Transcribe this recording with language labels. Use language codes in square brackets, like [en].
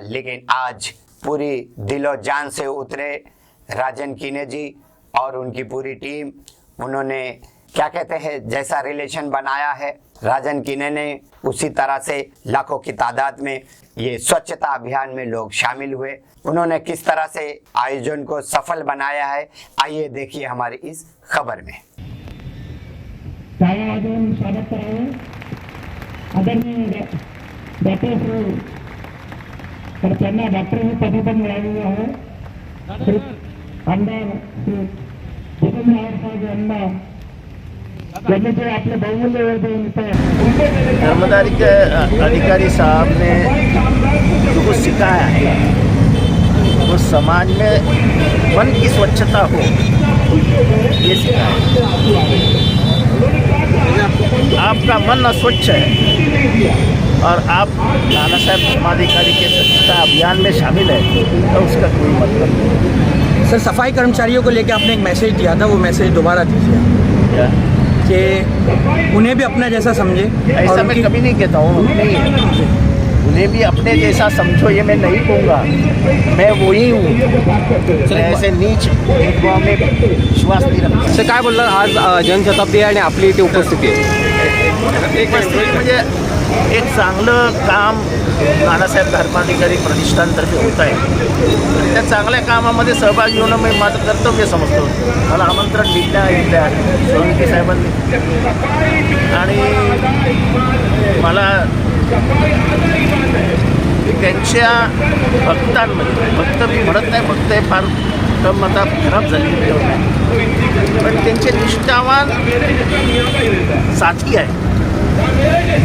[hi] लेकिन आज पूरी दिलो जान से उतरे राजन कीने जी और उनकी पूरी टीम, उन्होंने क्या कहते हैं जैसा रिलेशन बनाया है राजन कीने ने, उसी तरह से लाखों की तादाद में ये स्वच्छता अभियान में लोग शामिल हुए। उन्होंने किस तरह से आयोजन को सफल बनाया है, आइए देखिए हमारी इस खबर में। [mr] स्वागत करावे आदरणीय डॉक्टर तर त्यांना डॉक्टर हे पदवी पण मिळालेली आहे। आमदार श्री जितेंद्र आव्हाड साहेब यांना त्यांनी जे आपले बहुमूल्य वेळ देऊन इथं [hi] धर्मदारी के अधिकारी साहब ने जो कुछ सिखाया है वो समाज में मन की स्वच्छता हो, ये सिखाया। आपका मन अस्वच्छ है और आप नाना साहब धर्माधिकारी के स्वच्छता अभियान में शामिल है तो उसका कोई मतलब नहीं। सर सफाई कर्मचारियों को लेकर आपने एक मैसेज दिया था, वो मैसेज दोबारा दीजिए कि उन्हें भी अपना जैसा समझे। ऐसा मैं कभी नहीं कहता हूँ, उन्हें भी अपने जैसा समझो, ये मैं नहीं कहूँगा। मैं वही हूँ, मैं ऐसे नीच भेदभाव में विश्वास नहीं रखता। [mr] सर काय बोलला, आज जनशताब्दी आहे आणि आपली इथे उपस्थिती आहे। उपस्थिती म्हणजे एक चांगलं काम नानासाहेब धर्माधिकारी प्रतिष्ठानतर्फे होत आहे, आणि त्या चांगल्या कामामध्ये सहभागी होणं मी माझं कर्तव्य समजतो। मला आमंत्रण दिलं इथल्या सोळंकी साहेबांनी, आणि मला त्यांच्या भक्तांमध्ये, भक्त मी म्हणत नाही, भक्त हे फार कम आता खराब झालेली आहे, पण त्यांचे निष्ठावान साथी आहे।